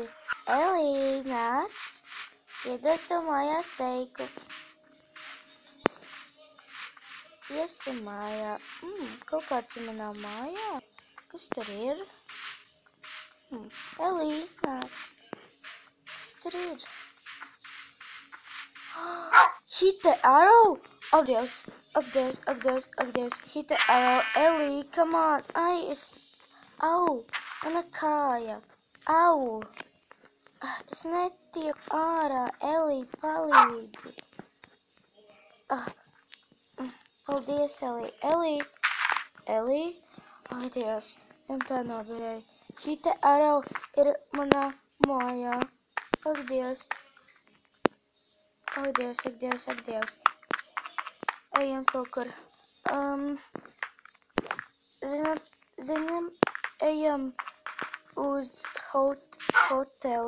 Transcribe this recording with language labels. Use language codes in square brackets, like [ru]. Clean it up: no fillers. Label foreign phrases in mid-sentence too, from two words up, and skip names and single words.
[lv] Elī, nāc, iedos tev mājās teiku. Iesim mājā. Kaut kāds manā mājā. Kas tur ir? Elī, nāc. Kas tur ir? Hit the Arrow? Ak, Dievs, ak, Dievs, ak, Dievs, ak, Dievs. [en] Hit the Arrow. Elī, come on. Ai, Au, [lv] mana kāja. Au. Es netieku ārā. Elī, palīdzi. Paldies, Elī. Elī. Ai, Dievs. Viņam tā nobijai. Hit the Arrow ir manā mājā. Ak, Dievs. Ak, Dievs, ak, Dievs, ak, Dievs. Ejam kaut kur. Zinām, ejam uz hoteli.